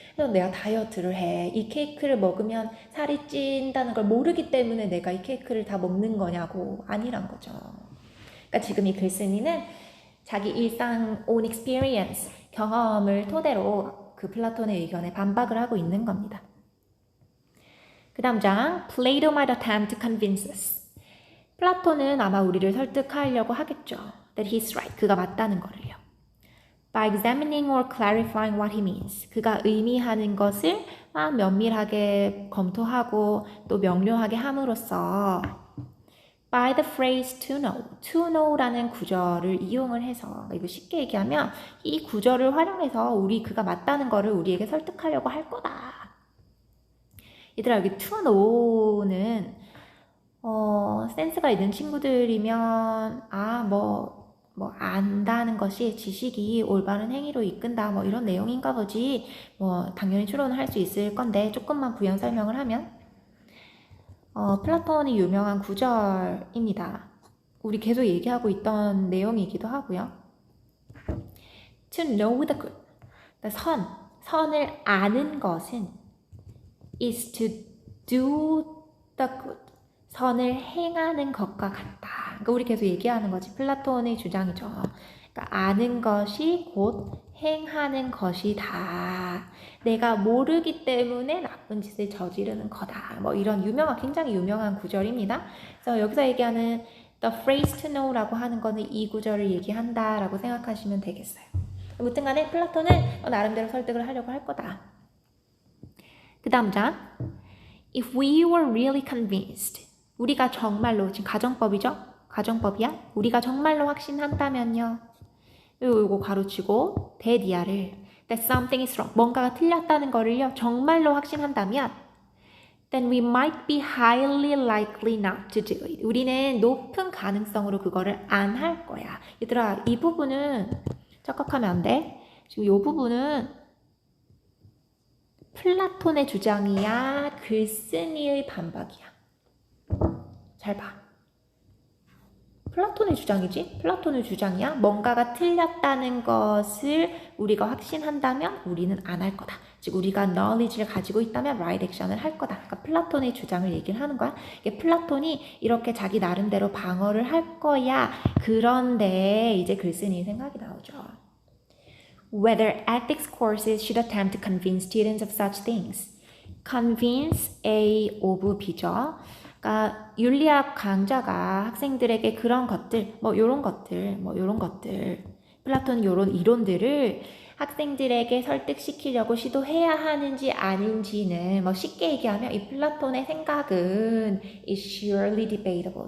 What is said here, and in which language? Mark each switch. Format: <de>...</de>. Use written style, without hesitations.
<ko>그래서 내가 다이어트를 해. 이 케이크를 먹으면 살이 찐다는 걸 모르기 때문에 내가 이 케이크를 다 먹는 거냐고. 아니란 거죠. 그러니까 지금 이 글쓴이는 자기 일상</ko> <en>own experience,</en> <ko>경험을 토대로 그 플라톤의 의견에 반박을 하고 있는 겁니다.</ko> <en>그 다음 장, Plato might attempt to convince us.</en> <ko>플라톤은 아마 우리를 설득하려고 하겠죠.</ko> <en>That he's right.</en> <ko>그가 맞다는 거를요.</ko> <en>By examining or clarifying what he means.</en> <ko>그가 의미하는 것을 면밀하게 검토하고 또 명료하게 함으로써</ko> <en>by the phrase to know.</en> <ko>to know라는 구절을 이용을 해서 이거 쉽게 얘기하면 이 구절을 활용해서 그가 맞다는 거를 우리에게 설득하려고 할 거다. 얘들아 여기 to know는 센스가 있는 친구들이면 안다는 것이 지식이 올바른 행위로 이끈다 이런 내용인가 보지 당연히 추론을 할 수 있을 건데 조금만 부연 설명을 하면 플라톤이 유명한 구절입니다. 우리 계속 얘기하고 있던 내용이기도 하고요.</ko> <en>To know the good.</en> <ko>선을 아는 것은</ko> <en>is to do the good.</en> <ko>선을 행하는 것과 같다. 그러니까 우리 계속 얘기하는 거지. 플라톤의 주장이죠. 그러니까 아는 것이 곧 행하는 것이다. 내가 모르기 때문에 나쁜 짓을 저지르는 거다. 이런 굉장히 유명한 구절입니다. 그래서 여기서 얘기하는</ko> <en>the phrase to know</en> <ko>라고 하는 거는 이 구절을 얘기한다라고 생각하시면 되겠어요. 아무튼 간에 플라톤은 나름대로 설득을 하려고 할 거다. 그 다음 장.</ko> <en>If we were really convinced.</en> <ko>우리가 정말로, 지금 가정법이죠? 가정법이야? 우리가 정말로 확신한다면요. 요거 가로치고 대디아를</ko> <en>that something is wrong.</en> <ko>뭔가가 틀렸다는 거를요. 정말로 확신한다면 then we might be highly likely not to do it. 우리는 높은 가능성으로 그거를 안 할 거야. 얘들아 이 부분은 착각하면 안 돼. 지금 이 부분은 플라톤의 주장이야? 글쓴이의 반박이야? 잘 봐. 플라톤의 주장이지? 플라톤의 주장이야? 뭔가가 틀렸다는 것을 우리가 확신한다면 우리는 안 할 거다. 즉 우리가 knowledge를 가지고 있다면 right action을 할 거다. 그러니까 플라톤의 주장을 얘기를 하는 거야. 이게 플라톤이 이렇게 자기 나름대로 방어를 할 거야. 그런데 이제 글쓴이 생각이 나오죠.</ko> <en>Whether ethics courses should attempt to convince students of such things. Convince A of B죠.</en> <ko>그러니까 윤리학 강좌가 학생들에게 그런 것들, 뭐 요런 것들, 플라톤 요런 이론들을 학생들에게 설득시키려고 시도해야 하는지 아닌지는 뭐 쉽게 얘기하면 이 플라톤의 생각은</ko> <en>is surely debatable.</en>